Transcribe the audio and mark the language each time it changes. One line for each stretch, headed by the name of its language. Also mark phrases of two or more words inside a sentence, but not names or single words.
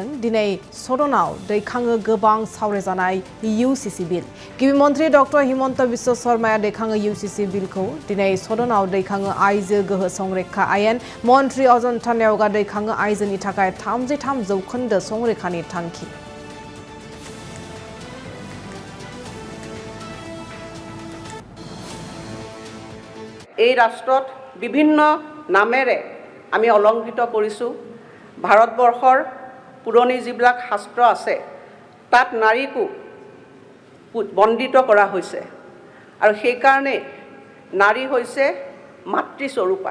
Bodo: दिनै सदनाव दैखाङो गोबां सावरायजानाय UCC बिल। गिबि मन्त्रि डक्टर हिमन्त बिश्व शर्माया दैखाङो UCC बिलखौ। दिनै सदनाव दैखाङो आइजो गोहो संरैखा आयेन। मन्त्रि अजन्ता नेवगा दैखाङो आइजोनि थाखाय 33% संरैखानि थांखि।
Assamese: এই ৰাষ্ট্ৰত বিভিন্ন নামেৰে আমি অলংকৃত কৰিছোঁ। ভাৰতবৰ্ষৰ পুৰণি যিবিলাক শাস্ত্ৰ আছে তাত নাৰীকো বন্দিত কৰা হৈছে আৰু সেইকাৰণে নাৰী হৈছে মাতৃস্বৰূপা।